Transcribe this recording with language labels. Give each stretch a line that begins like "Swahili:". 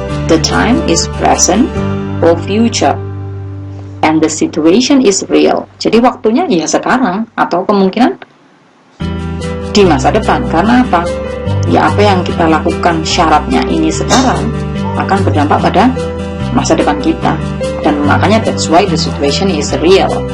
English: The time is present or future and the situation is real.
Indonesian: Jadi waktunya ya sekarang atau kemungkinan di masa depan. Karena apa? Ya apa yang kita lakukan syaratnya ini sekarang akan berdampak pada masa depan kita. Dan makanya
English: that's why the situation is real.